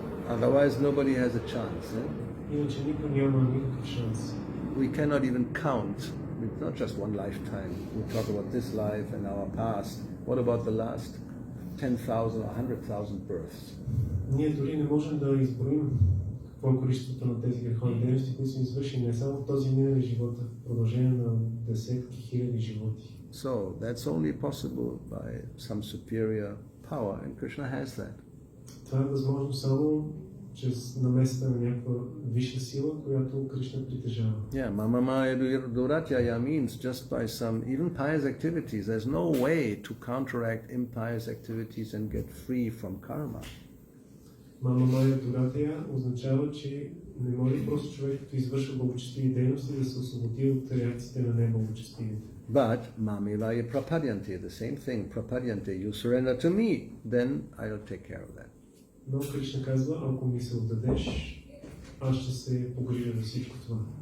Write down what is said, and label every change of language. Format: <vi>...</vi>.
<en>Otherwise nobody has a chance.</en> <bg>Иначе никой няма никакъв шанс.</bg> <en>We cannot even count. It's not just one lifetime. We talk about this life and our past. What about the last 10,000 or 100,000 births?</en> <bg>Ние дори не можем да изброим какво е количеството на тези греховни дейности, които са извършени не само в този минали живот, а в продължение на десетки хиляди животи.</bg> <en>So that's only possible by some superior power, and Krishna has that.</en> <bg>Това е възможно само чрез намесата на някаква висша сила, която Кришна притежава.</bg> <en>Yeah, Mamamaya Duratyaya means just by some even pious activities. There's no way to counteract impious activities and get free from karma.</en> <bg>Mamamaya Duratya означава, че не може просто човек, като извършва благочестиви дейности, да се освободи от реакциите на неблагочестивите.</bg> <en>But Mamivaya Prapadyanti, the same thing, Prapadyanti, you surrender to me, then I'll take care of that.</en> <bg>Но Кришна казва, ако ми се отдадеш, аз ще се погрижа за всичко това.</bg>